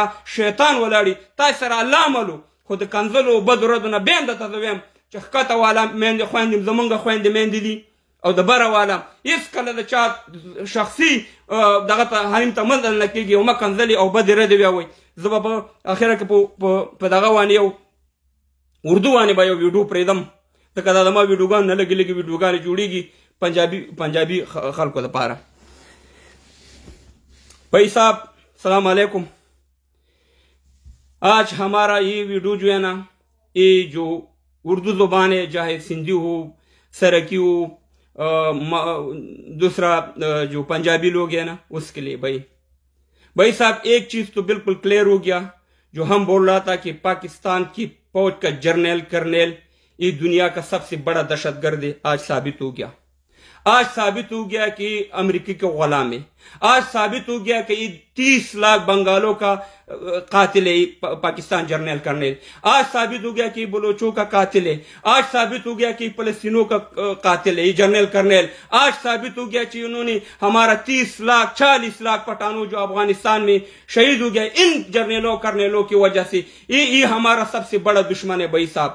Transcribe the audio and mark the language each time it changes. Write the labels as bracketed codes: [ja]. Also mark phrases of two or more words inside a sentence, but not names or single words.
[ps] شیطان ولاړي تاسې سره الله عملو خو د کنځلو بدو ردو نه بیا هم درته زه ویم چې ښکته والا میندې خویندې زمونږ خویندې میندې دي او د بره والا هېڅکله د چا شخصي دغه ته حریم ته مزل نه کېږي او مه کنځلې او بدې ردې ویاوئ زه به په اخره کې په دغه باندې یو اردو باندې به یو ویډیو پرېږدم ځکه دا زما ویډیوګان نه لږې ویډیوګانې جوړېږي پنجابي خلکو دپاره [ur] بھائی صاحب سلام علیکم. آج ہمارا یہ ویڈیو جو ہے نا یہ جو اردو زبان ہے چاہے سندھی ہو سرکی ہو دوسرا جو پنجابی لوگ ہیں نا اس کے لیے بھائی صاحب ایک چیز تو بالکل کلیئر ہو گیا، جو ہم بول رہا تھا کہ پاکستان کی فوج کا جرنیل کرنیل یہ دنیا کا سب سے بڑا دہشت گرد ہے، آج ثابت ہو گیا۔ آج ثابت ہو گیا کہ امریکی کے غلام ہے، آج ثابت ہو گیا کہ یہ 30 لاکھ بنگالوں کا قاتل ہے پاکستان جرنیل کرنیل، آج ثابت ہو گیا کہ بلوچوں کا قاتل ہے، آج ثابت ہو گیا کہ فلسطینوں کا قاتل ہے یہ جرنیل کرنیل، آج ثابت ہو گیا کہ انہوں نے ہمارا 30 لاکھ 40 لاکھ پٹھانوں جو افغانستان میں شہید ہو گیا ان جرنیلوں کرنیلوں کی وجہ سے، یہ ہمارا سب سے بڑا دشمن ہے بھائی صاحب۔